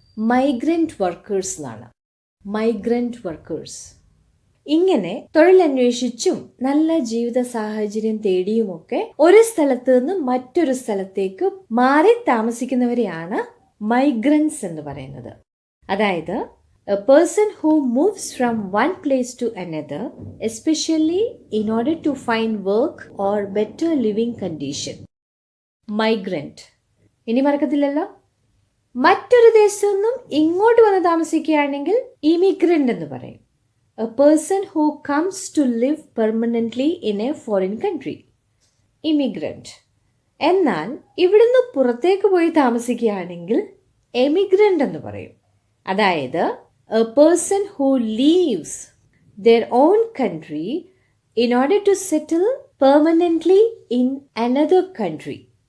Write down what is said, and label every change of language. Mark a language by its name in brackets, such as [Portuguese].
[English] migrant workers [Malayalam] എന്നാണ്. [English] Migrant workers. [Malayalam] ഇങ്ങനെ തൊഴിലന്വേഷിച്ചും നല്ല ജീവിത സാഹചര്യം തേടിയുമൊക്കെ ഒരു സ്ഥലത്ത് നിന്ന് മറ്റൊരു സ്ഥലത്തേക്ക് മാറി താമസിക്കുന്നവരെയാണ് മൈഗ്രൻസ് എന്ന് പറയുന്നത്. അതായത് [English] a person who moves from one place to another, especially in order to find work or better living condition. [Malayalam] Migrant. ഇനി മറക്കത്തില്ലല്ലോ. മറ്റൊരു ദേശത്തു നിന്നും ഇങ്ങോട്ട് വന്ന് താമസിക്കുകയാണെങ്കിൽ ഇമിഗ്രൻ്റ് എന്ന് പറയും. [English] A person who comes to live permanently in a foreign country. Immigrant. [Malayalam] എന്നാൽ ഇവിടുന്ന് പുറത്തേക്ക് പോയി താമസിക്കുകയാണെങ്കിൽ എമിഗ്രൻ്റ് എന്ന് പറയും. അതായത് [English] a person who leaves their own country in order to settle permanently in another country.